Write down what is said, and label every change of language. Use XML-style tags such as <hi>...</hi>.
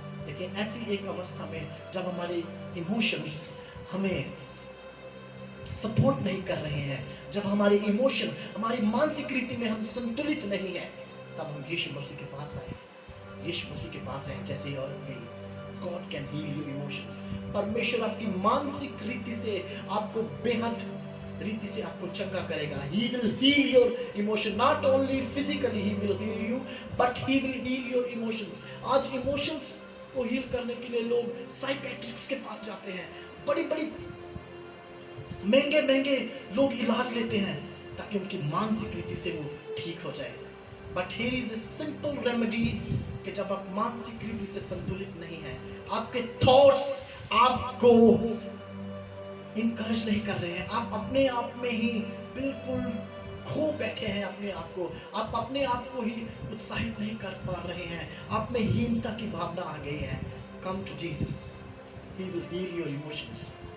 <hi>लेकिन ऐसी एक अवस्था में जब हमारे इमोशंस हमें सपोर्ट नहीं कर रहे हैं, जब हमारे इमोशन, हमारी मानसिक रीति में हम संतुलित नहीं है, तब हम यीशु मसीह के पास आए, यीशु मसीह के पास आए। जैसे ही औरत गई,</hi> <en>God can heal your emotions.</en> <hi>परमेश्वर आपकी मानसिक रीति से आपको बेहद रीति से आपको चंगा करेगा।</hi> <en>He will heal your emotion, not only physically He will heal you, but He will heal your emotions।</en> <hi>आज इमोशंस को हील करने के लिए लोग साइकियाट्रिस्ट के पास जाते हैं, बड़ी महंगे लोग इलाज लेते हैं ताकि उनकी मानसिक रीति से वो ठीक हो जाए।</hi> <en>but here is a simple remedy</en> <hi>कि जब आप मानसिक रीति से संतुलित नहीं है, आपके थॉट्स आपको इनकरेज नहीं कर रहे हैं, आप अपने आप में ही बिल्कुल खो बैठे हैं अपने आप को, आप अपने आप को ही उत्साहित नहीं कर पा रहे हैं, आप में हीनता की भावना आ गई है,</hi> <en>Come to Jesus, he will heal your emotions.</en>